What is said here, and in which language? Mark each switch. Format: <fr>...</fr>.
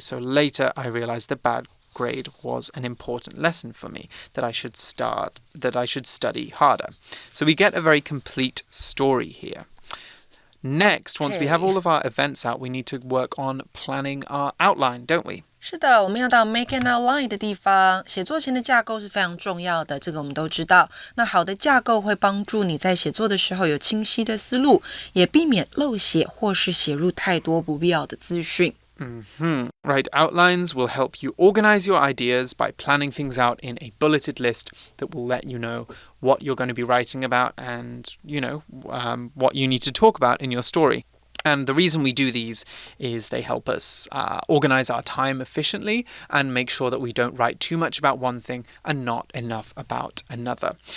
<en>So later I realized the bad grade was an important lesson for me, that I should study harder. So we get a very complete story here. Next, once we have all of our events out, we need to work on planning our outline, don't we?</en> <zh>是的，我们要到</zh> <en>make an outline</en> <zh>的地方。写作前的架构是非常重要的，这个我们都知道。那好的架构会帮助你在写作的时候有清晰的思路，也避免漏写或是写入太多不必要的资讯。</zh> <en>Right, outlines will help you organize your ideas by planning things out in a bulleted list that will let you know what you're going to be writing about and, what you need to talk about in your story. And the reason we do these is they help us organize our time efficiently and make sure that we don't write too much about one thing and not enough about another.</en>